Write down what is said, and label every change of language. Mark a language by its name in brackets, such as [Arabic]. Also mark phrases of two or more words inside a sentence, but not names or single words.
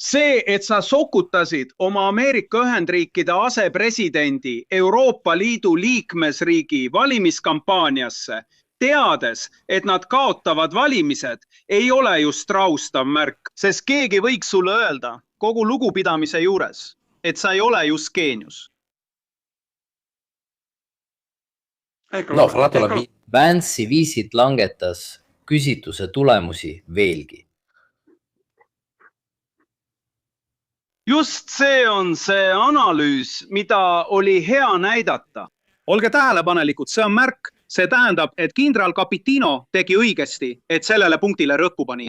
[Estonian] See, et sa sokutasid oma Ameerika Ühendriikide asepresidendi Euroopa Liidu liikmesriigi valimiskampaaniasse, teades, et nad kaotavad valimised, ei ole just raustav märk. Sest keegi võiks sulle öelda, kogu lugupidamise juures, et sa ei ole just geenius. [Italian] No, fra l'altro [Estonian] Vance'i viisid langetas küsituse tulemusi veelgi. Just see on see analüüs, mida oli hea näidata. Olge tähelepanelikud, see on märk. See tähendab, et kindral Kapitino tegi õigesti, et sellele punktile rõhku pani.